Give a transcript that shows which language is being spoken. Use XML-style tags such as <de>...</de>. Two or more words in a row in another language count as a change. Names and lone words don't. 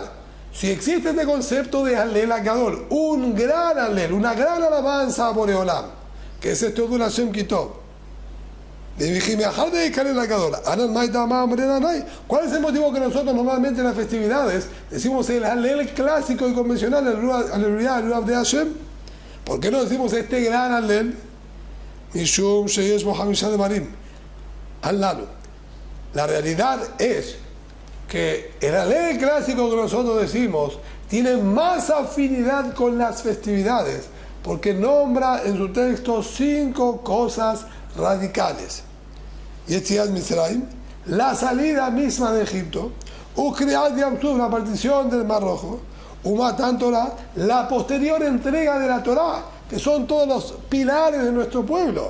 <es>Si existe este concepto de</es> <he>הלל גדול,</he> <es>un gran Halel, una gran alabanza a Boreolam, que es esto de una</es> <he>שם כי טוב.</he> <es>¿Cuál es el motivo que nosotros normalmente en las festividades decimos el Halel clásico y convencional, Aleluya de Hashem? ¿Por qué no decimos este gran Halel?</es> <he>משום שיש בו חמשה דברים הללו.</he> <es>La realidad es que el Halel clásico que nosotros decimos tiene más afinidad con las festividades, porque nombra en su texto 5 cosas radicales.</es> <he>יציאת מצרים,</he> <es>la salida misma de Egipto,</es> <he>וקריעת ים סוף,</he> <es>la partición del Mar Rojo,</es> <he>ומתן תורה,</he> <es>la posterior entrega de la Torah, que son todos los pilares de nuestro pueblo.</es>